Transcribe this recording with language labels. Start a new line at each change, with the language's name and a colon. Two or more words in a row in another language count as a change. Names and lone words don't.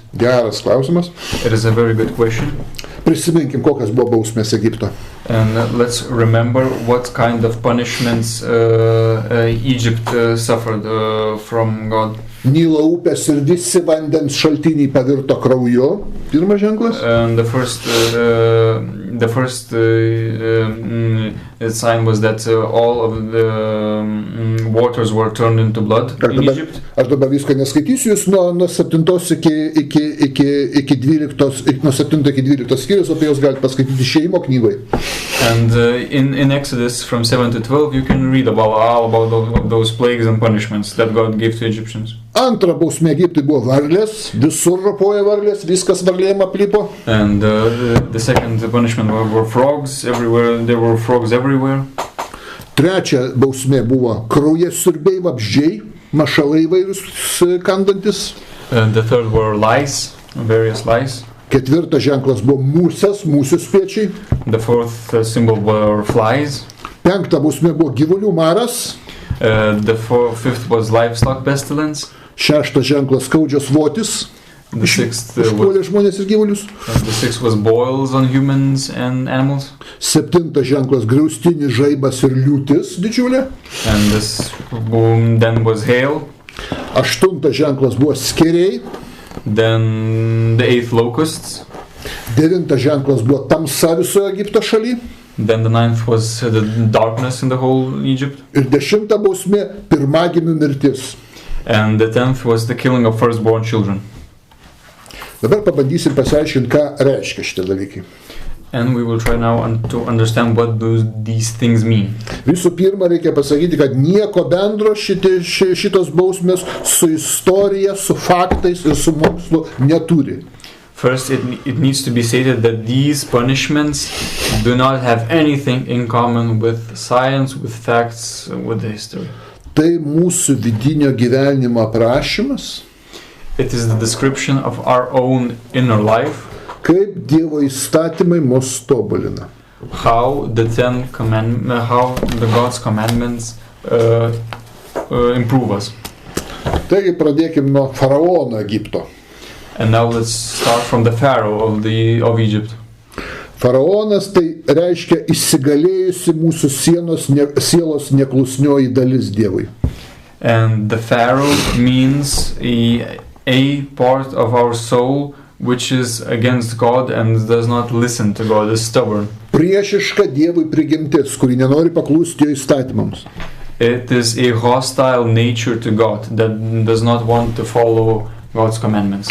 Lithuanian: Geras klausimas.
English: It is a very good question.
Lithuanian: Prisiminkim, kokios buvo bausmės Egipto.
English: And let's remember what kind of punishments Egypt suffered from God.
Lithuanian: Nilo upės ir visi vandens šaltiniai pavirto krauju. Pirmas ženklas.
English: And the first sign was that all of the waters were turned into blood in Egypt.
Lithuanian: Aš dabar viską neskaitysiu, jūs nuo 7 iki 12, nuo 7 iki 12 skyrius, apie jūs galite paskaityti Išėjimo knygoje.
English: And in Exodus from 7 to 12 you can read all about those plagues and punishments that God gave to Egyptians.
Lithuanian: Antra bausmė Egiptui buvo varlės, visur ropoja varlės, viskas varlėm aplipo.
English: And the second punishment were frogs everywhere. There were frogs everywhere.
Lithuanian: Trečia bausmė buvo kraujasiurbiai, vabzdžiai, mašalai įvairūs kandantis.
English: And the third were lice, various lice.
Lithuanian: Ketvirtas ženklas buvo musės, musių spiečiai.
English: The fourth symbol were flies.
Lithuanian: Penkta bausmė buvo gyvulių maras.
English: The fifth was livestock pestilence.
Lithuanian: Šeštas ženklas skaudžios votis.
English: The sixth
Lithuanian: užpuolė žmonės ir gyvulius.
English: The sixth was boils on humans and animals.
Lithuanian: Septintas ženklas griaustinis, žaibas ir liūtis didžiulė.
English: And this then was hail.
Lithuanian: Aštuntas ženklas buvo skėriai.
English: Then the eighth locusts.
Lithuanian: Devintas ženklas buvo tamsa visoje Egipto šaly.
English: Then the ninth was the darkness in the whole Egypt.
Lithuanian: Ir 10 bausmė pirmagimių mirtis.
English: And the 10th was the killing of firstborn children.
Lithuanian: Dabar pabandysim pasiaiškinti, ką reiškia šitie dalykai.
English: And we will try now to understand what these things mean.
Lithuanian: Visų pirma, reikia pasakyti, kad nieko bendro šitos bausmės su istorija, su faktais ir su mokslu neturi.
English: First, it needs to be stated that these punishments do not have anything in common with science, with facts, with the history.
Lithuanian: Tai mūsų vidinio gyvenimo aprašymas.
English: It is the description of our own inner life.
Lithuanian: Kaip Dievo įstatymai mus tobulina.
English: How the God's commandments improve us.
Lithuanian: Taigi pradėkim nuo faraono Egipto.
English: And now let's start from the Pharaoh of Egypt.
Lithuanian: Faraonas tai reiškia įsigalėjusi mūsų sielos neklusnioji dalis Dievui.
English: And the Pharaoh means a part of our soul which is against God and does not listen to God, is stubborn.
Lithuanian: Priešiška Dievui prigimtis, kuri nenori paklusti jo įstatymams.
English: It is a hostile nature to God that does not want to follow God's commandments.